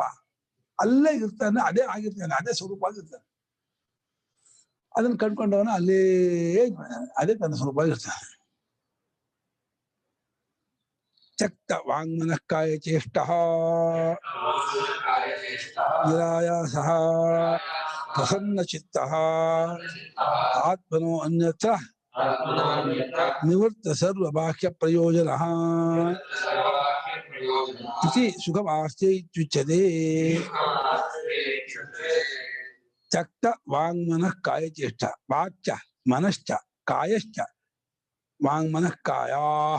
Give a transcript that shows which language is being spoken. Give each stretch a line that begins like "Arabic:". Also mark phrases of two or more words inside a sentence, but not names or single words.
Kannada: ಅಲ್ಲೇ ಇರ್ತಾನೆ, ಅದೇ ಆಗಿರ್ತಾನೆ, ಅದೇ ಸ್ವರೂಪ ಆಗಿರ್ತಾನೆ. ಅದನ್ನ ಕಂಡ್ಕೊಂಡವನ ಅಲ್ಲೇ ಅದೇ ತನ್ನ ಸ್ವರೂಪ ಆಗಿರ್ತಾನೆ.
Sanskrit: ತ್ಯಕ್ತ ವಾಂಗ್ಮನಃ ಕಾಯ ಚೇಷ್ಟಃ ನಿರಾಯಾಸಃ ಪ್ರಸನ್ನ ಚಿತ್ತಃ ಆತ್ಮನೋ ಅನ್ಯತ್ರ ನಿವೃತ್ತ ಸರ್ವ ಬಾಹ್ಯ ಪ್ರಯೋಜನಃ ಇತಿ ಸುಖಮಾಸ್ತೆ ಇತ್ಯುಚ್ಯತೆ. ತ್ಯಕ್ತ ವಾಂಗ್ಮನಃ ಕಾಯಚೇಷ್ಟ, ವಾಕ್ಯ ಮನಶ್ಚ ಕಾಯಶ್ಚ ವಾಂಗ್ಮನಃ ಕಾಯಾಃ.